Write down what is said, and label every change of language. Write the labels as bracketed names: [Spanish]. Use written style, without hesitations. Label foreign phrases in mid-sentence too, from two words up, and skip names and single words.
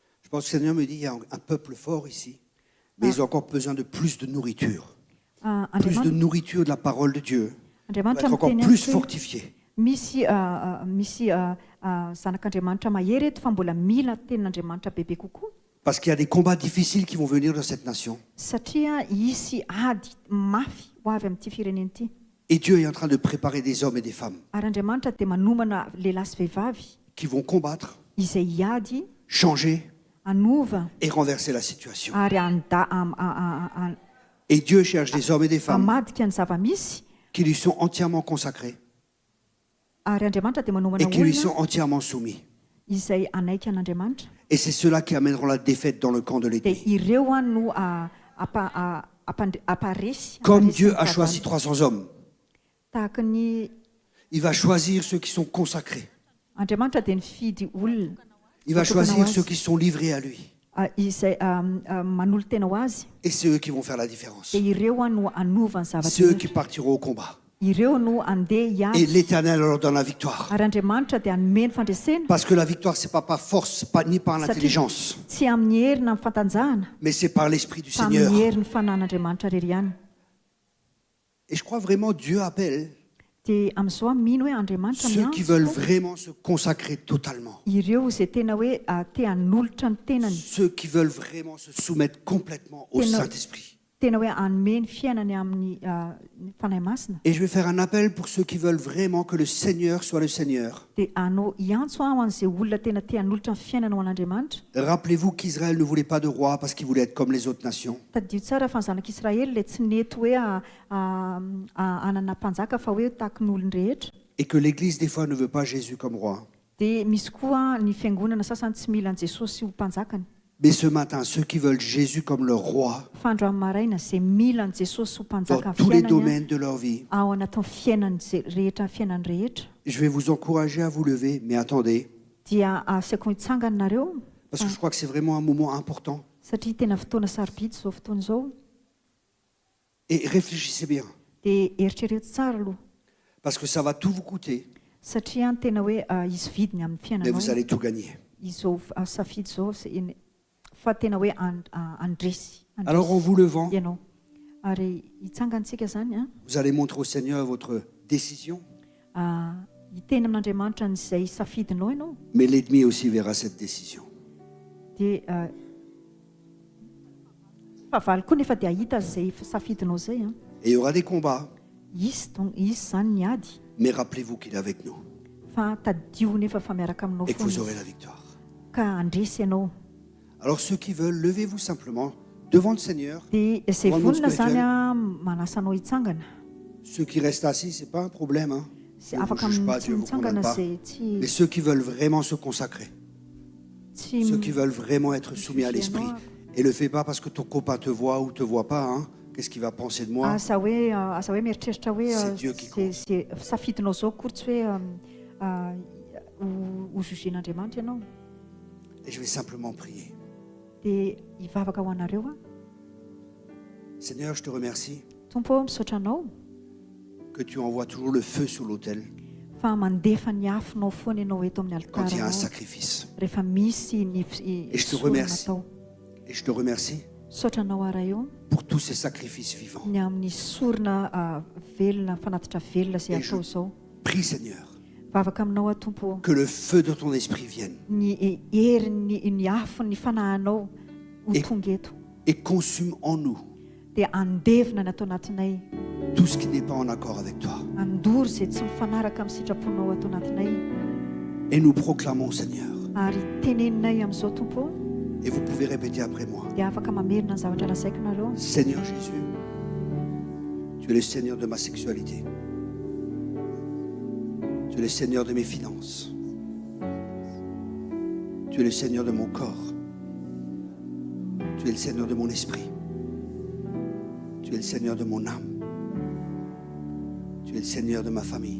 [French] Je pense que le Seigneur me dit, il y a un peuple fort ici, mais ils ont encore besoin de plus de nourriture. Plus de nourriture de la parole de Dieu. Pour être encore plus fortifié. [Malagasy] Misy zanak'Andriamanitra mahery eto fa mbola mila tenin'Andriamanitra bebe kokoa. [French] Parce qu'il y a des combats difficiles qui vont venir dans cette nation. [Malagasy] Satria hisy ady mafy ho avy amin'ity firenena ity. [French] Et Dieu est en train de préparer des hommes et des femmes [Malagasy] Ary Andriamanitra dia manomana lehilahy sy vehivavy [French] qui vont combattre, [Malagasy] izay hiady, [French] changer [Malagasy] anova [French] et renverser la situation. [Malagasy] ary [French] Et Dieu cherche des hommes et des femmes [Malagasy] hamadika ny zava-misy. [French] qui lui sont entièrement consacrés [Malagasy] Ary Andriamanitra dia manomana [French] et qui lui [Malagasy] olona [French] sont entièrement soumis. [Malagasy] izay anaiky an'Andriamanitra. [French] Et c'est ceux-là qui amèneront la défaite dans le camp de [Malagasy] Dia [French] l'ennemi. [Malagasy] ireo no aparesy. [French] Comme Dieu a choisi 300 hommes, [Malagasy] tahaka ny [French] il va choisir ceux qui sont consacrés. [Malagasy] Andriamanitra dia nifidy olona [French] Il va choisir ceux qui sont livrés à lui. [Malagasy] izay manolo tena ho azy. [French] Et c'est eux qui vont faire la différence. [Malagasy] Dia ireo no anova ny [French] C'est eux [Malagasy] zavatra. [French] qui partiront au combat. [Malagasy] Ireo no andeha [French] Et [Malagasy] hiady. [French] l'Éternel leur donne la victoire. [Malagasy] Ary Andriamanitra dia hanome ny fandresena. [French] Parce que la victoire, ce n'est pas par force, ni par l'intelligence, [Malagasy] Tsy amin'ny hery na amin'ny fantanjahana, [French] mais c'est par l'Esprit du [Malagasy] fa [French] Seigneur. [Malagasy] amin'ny hery ny fanan'Andriamanitra rery ihany. [French] Et je crois vraiment Dieu appelle [Malagasy] Dia amin'izao mino hoe Andriamanitra [French] ceux qui veulent [Malagasy] miantso [French] vraiment se consacrer totalement. [Malagasy] ireo izay tena hoe te hanolotra ny tenany, [French] Ceux qui veulent vraiment se soumettre complètement au Saint-Esprit. [Malagasy] tena hoe hanome ny fiainany amin'ny fanahy masina. [French] Et je vais faire un appel pour ceux qui veulent vraiment que le Seigneur soit le Seigneur. [Malagasy] Dia anao hiantso ho an'izay olona tena te hanolotra ny fiainana ho an'Andriamanitra. [French] Rappelez-vous qu'Israël ne voulait pas de roi parce qu'il voulait être comme les autres nations. [Malagasy] Taddio tsara fa ny zanak'Israely ilay tsy nety hoe hanana mpanjaka fa hoe tahaka ny olon-drehetra. [French] Et que l'Église, des fois, ne veut pas Jésus comme roi. [Malagasy] Dia misy koa ny fiangonana sasany tsy mila an' Jesosy ho mpanjakany. [French] Mais ce matin, ceux qui veulent Jésus comme leur roi [Malagasy] Fa androany maraina izay mila an' Jesosy ho mpanjaka [French] dans [Malagasy] ny [French] tous les [Malagasy] fiainany [French] domaines de leur vie, [Malagasy] ao anatin'ny fiainany rehetra, fiainany rehetra, [French] je vais vous encourager à vous lever, mais attendez, [Malagasy] dia asiako hitsangana nareo [French] parce que je crois que c'est vraiment un moment important. [Malagasy] satria tena fotoana sarobidy izao fotoana izao. [French] Et réfléchissez bien, [Malagasy] Dia eritrereto tsara aloha [French] parce que ça va tout vous coûter, [Malagasy] satria tena hoe izy vidiny amin'ny [French] mais vous [Malagasy] fiainanao [French] allez tout gagner. [Malagasy] izao safidy izao fa tena hoe andresy Alors en vous levant, ianao. Ary hitsangantsika zany [French] vous allez montrer au Seigneur votre décision, [Malagasy] hiteny amin'Andriamanitra n'izay safidinao ianao. [French] mais l'ennemi aussi verra cette décision. [Malagasy] Dia favaly koa nefa dia ahita izay safidinao izay. [French] Et il y aura des combats, [Malagasy] Izy zany ny ady, [French] mais rappelez-vous qu'il est avec nous [Malagasy] fa tadio nefa fa miaraka aminao [French] et que vous [Malagasy] foana [French] aurez [Malagasy] izy. [French] la victoire. [Malagasy] Ka andresy ianao. [French] Alors ceux qui veulent, levez-vous simplement devant le Seigneur. [Malagasy] Dia izay [French] Dans le monde [Malagasy] vonona zany [French] spirituel. [Malagasy] manasa anao hitsangana. [French] Ceux qui restent assis, ce n'est pas un problème. Hein. [Malagasy] Sy [French] Dieu ne vous [Malagasy] afaka [French] juge pas, [Malagasy] tsy [French] Dieu ne vous condamne [Malagasy] mitsangana [French] pas. [Malagasy] izay tsy [French] Mais ceux qui veulent vraiment se consacrer, ceux qui veulent vraiment être soumis à l'Esprit, et ne le fais pas parce que ton copain te voit ou te voit pas, hein. Qu'est-ce qu'il va penser de moi? [Malagasy] asa hoe mieritreritra [French] C'est Dieu qui compte. [Malagasy] zay safidinao zao kory tsy hoe ho jugen'Andriamanitra ianao. [French] Et je vais simplement prier. [Malagasy] Dia hivavaka ho anareo [French] Seigneur, je te remercie [Malagasy] Tompo, misaotra anao [French] que tu envoies toujours le feu sur l'autel [Malagasy] fa mandefa ny afonao foana ianao eto amin'ny [French] quand il y a un [Malagasy] altaranao [French] sacrifice. [Malagasy] rehefa misy ny [French] Et je te [Malagasy] sorona [French] remercie. [Malagasy] atao. [French] Et je te remercie [Malagasy] Misaotra anao ara eo [French] pour tous ces sacrifices vivants. [Malagasy] ny amin'ny sorona velona fanatitra velona izay [French] Et je [Malagasy] atao izao. [French] prie, Seigneur, [Malagasy] Vavaka aminao Tompo, [French] que le feu de ton esprit vienne [Malagasy] ny hery ny afony ny fanahinao ho [French] Et- [Malagasy] tonga eto [French] et consume en nous [Malagasy] dia andevina ny atao anatinay, [French] tout ce qui n'est pas en accord avec toi. [Malagasy] andory izay tsy mifanaraka amin'ny sitraponao atao anatinay, [French] Et nous proclamons, Seigneur, [Malagasy] ary teneninay amin'izao Tompo. [French] et vous pouvez répéter après moi, [Malagasy] Dia afaka mamerina ny zavatra lasaiko nareo. [French] Seigneur Jésus, tu es le Seigneur de ma sexualité. Tu es le Seigneur de mes finances. Tu es le Seigneur de mon corps. Tu es le Seigneur de mon esprit. Tu es le Seigneur de mon âme. Tu es le Seigneur de ma famille.